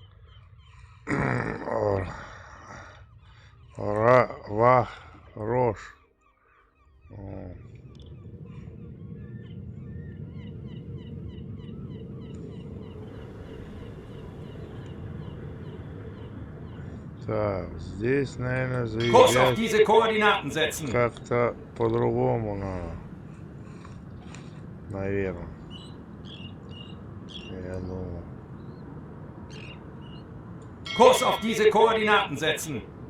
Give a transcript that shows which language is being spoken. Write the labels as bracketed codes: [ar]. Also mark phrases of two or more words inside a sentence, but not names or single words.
[ru] Рош. Так, здесь, наверное, [de] Kurs auf [ru] заезжать [de] diese Koordinaten setzen. [ru] как-то по-другому надо. Наверное. Я думаю. [de] Kurs auf diese Koordinaten setzen.